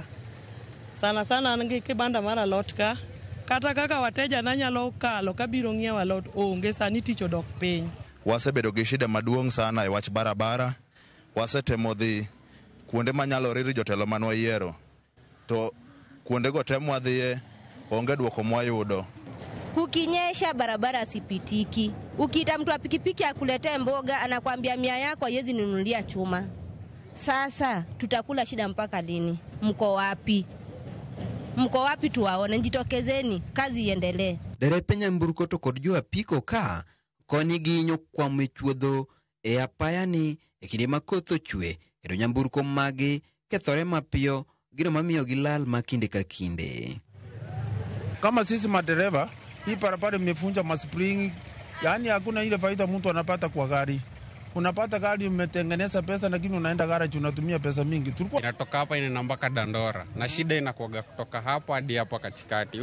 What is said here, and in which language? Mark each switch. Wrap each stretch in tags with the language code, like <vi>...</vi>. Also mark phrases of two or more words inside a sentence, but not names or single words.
<luo>Sana sana an gi kibanda mar alot ka, kata kaka wateja na nyalo kalo kabiro ng'iewo alot onge, sani tich odok piny. Wasebedo gi shida maduong' sana e wach barabara. Wasetemo dhi kuonde manyalo riri jotelo manwa yiero, to kuonde go temo wadhiye onge dwoko mwayudo.</luo> <sw>Kukinyesha barabara sipitiki. Ukiita mtu wa pikipiki akuletee mboga anakuambia 100 yako haiwezi nunulia chuma. Sasa tutakula shida mpaka lini? Mko wapi? Mko wapi tuwaone? Njitokezeni, kazi iendelee.</sw> <luo>Derepe nyamburko to kod jo apiko ka konyi ginyo kwa mechuodho e apayani e kinde ma koth ochwe, kendo nyamburko magi kethore mapiyo, gino mamiyo gilal makinde ka kinde.</luo> <sw>Kama sisi madereva, hii barabara imefunja maspring, yani hakuna ile faida mtu anapata kwa gari. Unapata gari umetengeneza pesa lakini unaenda garage unatumia pesa mingi. Inatoka hapa inaenda mpaka Dandora na shida inakuaga kutoka hapo hadi hapo katikati.</sw>